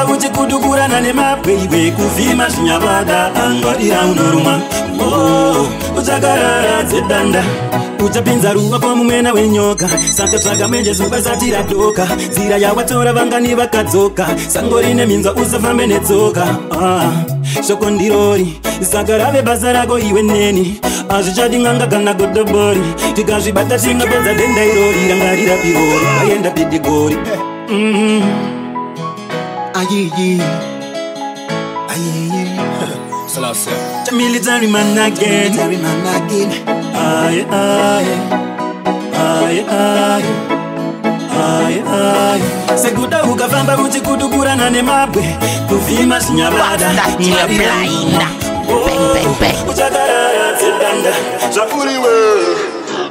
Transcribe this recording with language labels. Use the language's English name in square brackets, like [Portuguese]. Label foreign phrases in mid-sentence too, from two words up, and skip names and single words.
[Shona] kuchikudukurana nemabwe iwe kuvhima zvinyavada ngwarira unoruma uchataradze danda uchapinza ruva kwa mumwena wenyoka saka tsvaga menje zuva sati radoka nzira yawatora vangani vakadzoka sango rine minzwa usafambe netsoka shoko ndirori saka rave basa rako iwe neni azvichadi nganga kana godobori tikazvibata tingapedza denda irori ranga rirapirori vaenda bidigori ayiyi ayiyi [English] military man again [Shona] aye aye aye aye aye aye sekuda ukafamba kuchikudukurana nemabwe kuvhima zvinyavada [English] Bang bang bang. [Shona] uchagara dzedanda zvakuriwe